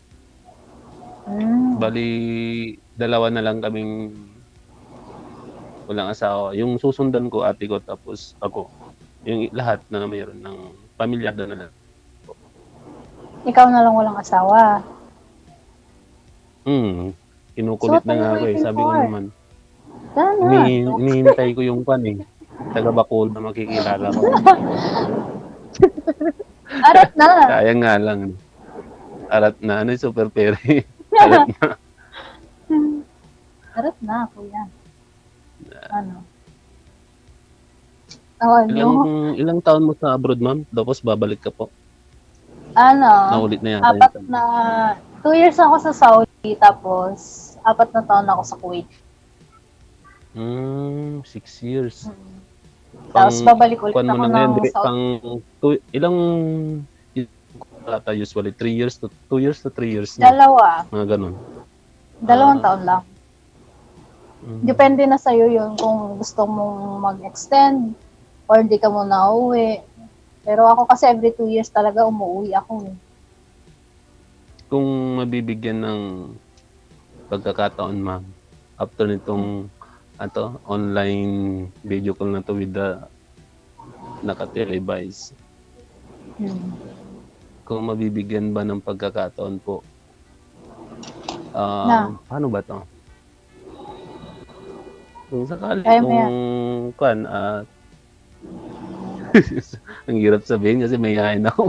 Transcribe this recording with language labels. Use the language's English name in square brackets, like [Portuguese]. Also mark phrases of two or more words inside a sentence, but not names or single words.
[Filipino] Bali, dalawa na lang kaming walang asawa. Yung susundan ko, ate ko, tapos ako. Yung lahat na mayroon ng pamilyado na lang. Ikaw na lang walang asawa. Kinukulit [English] So, [Filipino] na nga [English] what are [Filipino] ako [English] you [Filipino] eh. Sabi ko [English] waiting for? [Filipino] naman, Sana. hinihintay ko yung pan eh. Taga Bacolod na makikilala ko. Arat na. Sayang nga lang. Arat na. Ano yung super pere? Arat na. Arat na, kuya. Ano? Ano? Ilang taon mo sa abroad, ma'am? Tapos babalik ka po. Ano? Naulit na yata. 2 years ako sa Saudi, tapos 4 na taon ako sa Kuwait. [English] 6 years. [Filipino] Tapos babalik ulit Kuwan mo ako na ngayon, ng Saudi. ilang ata [English] usually 3 years to 2 years to 3 years [Filipino] na. Dalawa. Mga ganun. 2 taon lang. Depende na sa'yo yun kung gusto mong mag-extend or di ka muna uuwi. Pero ako kasi every 2 years talaga umuwi ako. Kung mabibigyan ng pagkakataon, ma'am, after nitong [English] online video call [Filipino] na to [English] with the [Filipino] naka-televise, kung mabibigyan ba ng pagkakataon po, paano ba to? Kung sakali, Kaya mo ang hirap sabihin kasi mayayain ako.